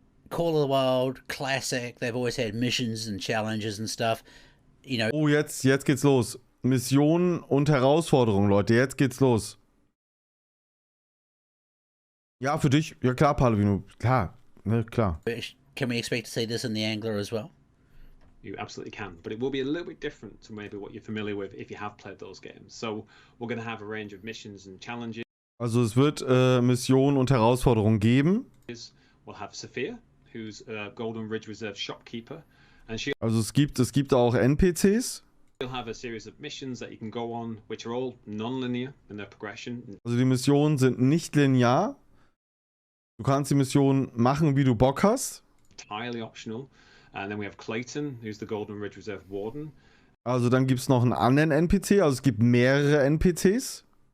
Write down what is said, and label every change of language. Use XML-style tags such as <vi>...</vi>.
<en>Call of the Wild, classic. They've always had missions and challenges and stuff.</en> <de>Oh, jetzt geht's los. Missionen und Herausforderungen, Leute. Jetzt geht's los. Ja, für dich. Ja, klar, Palavino. Klar. Ne, klar.</de> <en>Can we expect to see this in the Angler as well? You absolutely can, but it will be a little bit different to maybe what you're familiar with if you have played those games. So we're going to have a range of missions and challenges.</en> <de>Also es wird Missionen und Herausforderungen geben.</de> <en>We'll have Sophia, who's a Golden Ridge Reserve shopkeeper, and</en> <de>Also es gibt auch NPCs.</de> <en>she'll have a series of missions that you can go on, which are all non-linear in their progression.</en> <de>Also die Missionen sind nicht linear. Du kannst die Mission machen, wie du Bock hast.</de> <en>Entirely optional. And then we have Clayton, who's the Golden Ridge Reserve warden.</en> <de>Also dann gibt es noch einen anderen NPC. Also es gibt mehrere NPCs.</de>